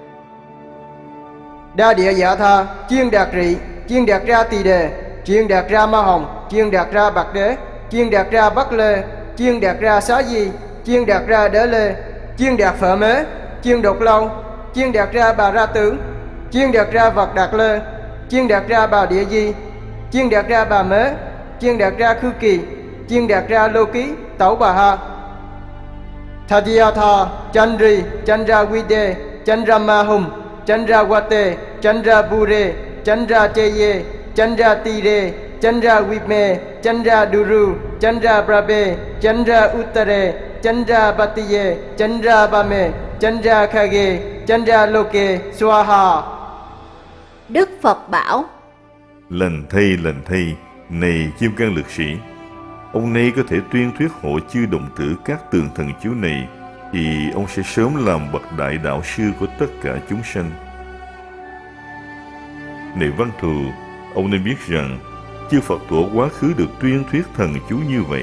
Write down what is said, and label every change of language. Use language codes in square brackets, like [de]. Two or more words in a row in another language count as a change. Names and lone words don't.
[vi] Đa địa dạ tha, chiên đạt rị, chiên đạt ra tỳ đề, chiên đạt ra ma hồng, chiên đạt ra bạc đế, chiên đạt ra bắc lê, chiên đạt ra xá di, chiên đạt ra đế lê, chiên đạt phở mế, chiên đột lâu, chiên đạt ra bà ra tướng, chiên đạt ra vật đạt lê, chiên đạt ra bà địa di, chiên đạt ra bà mế, chiên đạt ra khư kỳ, chiên đạt ra lô ký, tẩu bà ha. [sa] तद्यथा चन्द्रि चन्द्र विदे चन्द्र महुम् चन्द्र वते चन्द्र बुरे चन्द्र चेये चन्द्र तिरे चन्द्र विमे चन्द्र दुरु चन्द्र ब्रबे चन्द्र उत्तरे चन्द्र बतिये चन्द्र बमे चन्द्र खगे चन्द्र लोके स्वाहा. [vi] Đức Phật bảo: Lành thay, này Kim Cang lực sĩ, ông này có thể tuyên thuyết hộ chư đồng tử các tường thần chú này, thì ông sẽ sớm làm bậc đại đạo sư của tất cả chúng sanh. Này Văn Thù, ông nên biết rằng chư Phật tổ quá khứ được tuyên thuyết thần chú như vậy.